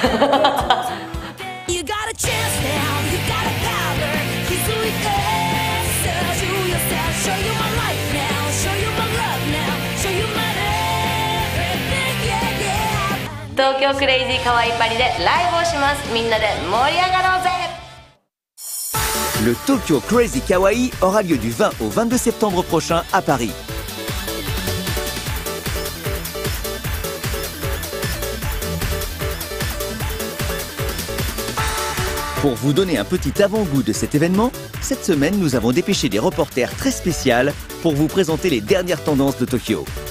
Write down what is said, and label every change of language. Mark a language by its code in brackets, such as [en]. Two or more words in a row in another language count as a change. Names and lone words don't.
[ja] 東京クレイジーかわいいパリでライブをします。みんなで盛り上がろうぜ。 [fr] Le Tokyo Crazy Kawaii aura lieu du 20 au 22 septembre prochain à Paris. Pour vous donner un petit avant-goût de cet événement, cette semaine nous avons dépêché des reporters très spéciaux pour vous présenter les dernières tendances de Tokyo.